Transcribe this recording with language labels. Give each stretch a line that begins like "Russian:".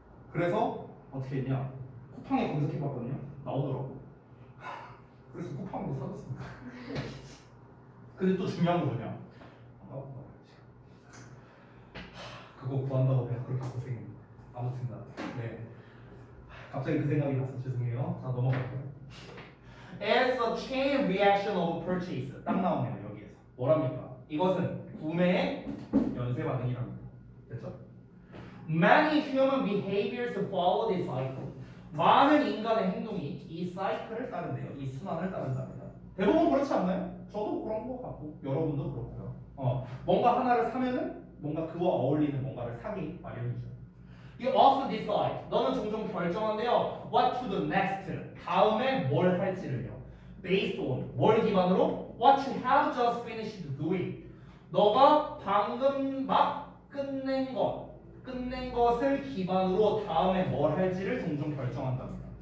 Korean: 그래서 어떻게 했냐? 쿠팡에 검색해봤거든요. 나오더라고. 그래서 쿠팡으로 사줬습니다. 근데 또 중요한 거 뭐냐? 그거 구한다고 내가 그렇게 고생했는데 아무튼 네. 갑자기 그 생각이 나서 죄송해요. 자 넘어갈게요.
English: As a chain reaction of purchase
Korean: 딱 나오네요. 여기에서 뭐랍니까? 이것은 구매의 연쇄 반응이랍니다. 됐죠?
English: Many human behaviors follow this cycle.
Korean: 많은 인간의 행동이 이 사이클을 따른대요. 이 순환을 따른답니다. 대부분 그렇지 않나요? 저도 그런 것 같고 여러분도 그렇고요. 뭔가 하나를 사면은 뭔가 그와 어울리는 뭔가를 사기 마련이죠.
English: You also decide.
Korean: 너는 종종 결정한대요.
English: What to the next.
Korean: 다음에 뭘 할지를요.
English: Based on.
Korean: 뭘 기반으로?
English: What you have just finished doing.
Korean: 너가 방금 막 끝낸 것을 기반으로 다음에 뭘 할지를 종종 결정한답니다.